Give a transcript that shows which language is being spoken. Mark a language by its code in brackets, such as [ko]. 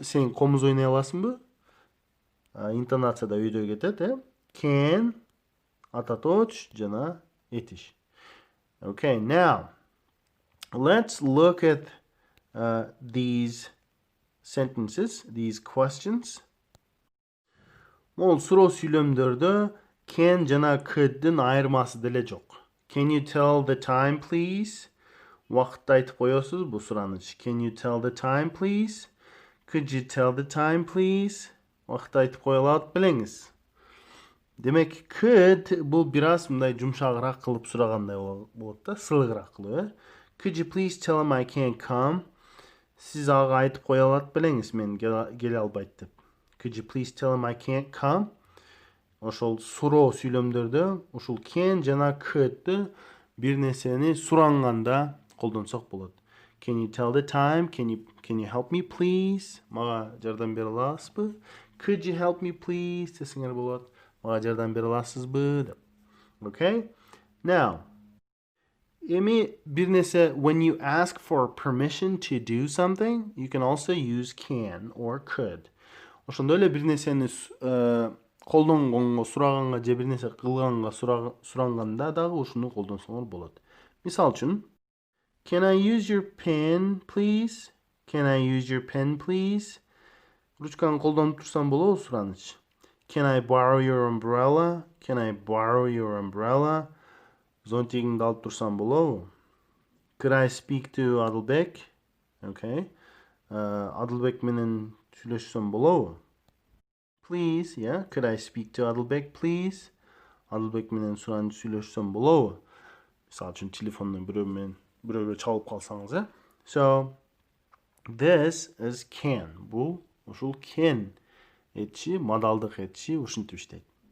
[ky] Сен komuz ойнай аласыңбы? Интонацияда өйдө кетет, Can, ататоч, жана этиш. [en] Okay, now let's look at these sentences, these questions. [ky] Ол суроо сүйлөмдөрдө can жана could'дын айырмасы деле жок. [en] Can you tell the time, please? [ky] Вакытты айтып коесуз бу сураныч. [en] Can you tell the time, please? Could you tell the time, please? [ky] Вакытты айтып кое алат белеңиз. Демек, could бул бир аз мындай жумшагыраак кылып сурагандай болот да, сылыгыраак кылып, [en] Could you please tell him I can't come? [ky] Сиз ага айтып кое алат белеңиз, мен келе албайт деп. [en] Could you please tell him I can't come? [ky] Ошол суроо сүйлөмдөрдө ушул can жана could'ды бир нерсени суранганда колдонсок болот. [en] Can you tell the time? Can you help me please? [ky] Мага жардам бере аласызбы? [en] Could you help me please? [ky] Десеңер болот. Мага жардам бере аласызбы деп. [en] Okay? Now, [ky] эми бир нерсе, [en] when you ask for permission to do something, you can also use can or could. [ky] Ошондой эле бир нерсени колдонгонго сураганга же бир нерсе кылганга суранганда дагы ушуну колдонсоңор болот. Мисал үчүн, [en] Can I use your pen, please? Can I use your pen, please? [ky] Ручканы колдонуп турсам болобу сураныч? [en] Can I borrow your umbrella? Can I borrow your umbrella? [ky] Зонтигиңди алып турсам болобу? [en] Could I speak to Adilbek? Okay. [ky] Adilbek менен сүйлөшсөм болобу? [en] Please, yeah. Could I speak to Adilbek, please? [ky] Adilbek менен сураныч сүйлөшсөм болобу? Мисалы үчүн телефондон бирөөгө чалып калсаңыз, [en] So, this is can. [ky] Бул ушул can этчи, модалдык этчи ушинтип иштейт.